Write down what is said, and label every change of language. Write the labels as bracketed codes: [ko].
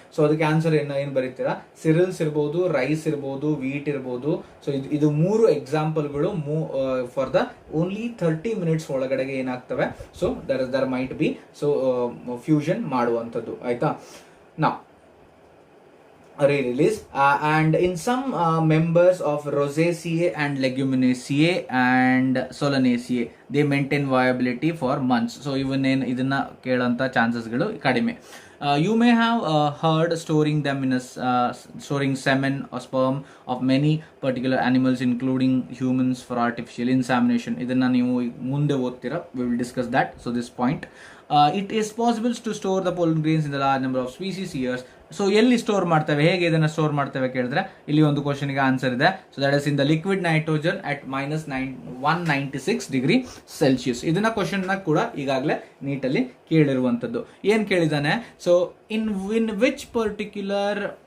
[kn] So ಅದಕ್ಕೆ answer ಏನ್ ಬರೀತೀರಾ? ಸಿರಿಲ್ಸ್ ಇರ್ಬೋದು, ರೈಸ್ ಇರ್ಬೋದು, ವೀಟ್ ಇರ್ಬೋದು. ಸೊ ಇದು 3 ಎಕ್ಸಾಂಪಲ್ಗಳು ಫಾರ್ ದ ಓನ್ಲಿ 30 ಮಿನಿಟ್ಸ್ ಒಳಗಡೆಗೆ ಏನಾಗ್ತವೆ, [en] so there might be [kn] so fusion ಮಾಡುವಂಥದ್ದು. ಆಯ್ತಾ? [en] ನಾ re-release and in some members of Rosaceae and Leguminosae and Solanaceae they maintain viability for months. [kn] So even ಇದನ್ನ ಕೇಳಂತ ಚಾನ್ಸಸ್ಗಳು ಕಡಿಮೆ. [en] You may have heard storing them in storing semen or sperm of many particular animals including humans for artificial insemination. [kn] ಇದನ್ನ ನೀವು ಮುಂದೆ ಓದ್ತೀರಾ, [en] we will discuss that. So this point, it is possible to store the pollen grains in the large number of species years. [kn] So ಎಲ್ಲಿ store ಮಾಡ್ತೇವೆ, ಹೇಗೆ ಇದನ್ನು store ಮಾಡ್ತೇವೆ ಕೇಳಿದ್ರೆ ಇಲ್ಲಿ ಒಂದು ಕ್ವಶನ್ಗೆ ಆನ್ಸರ್ ಇದೆ. [en] So that is in the liquid nitrogen at -196 degree Celsius. [kn] ಇದನ್ನ ಕ್ವಶನ್ ಕೂಡ ಈಗಾಗಲೇ ನೀಟಲ್ಲಿ ಕೇಳಿರುವಂಥದ್ದು. ಏನ್ ಕೇಳಿದಾನೆ? [en] so in which particular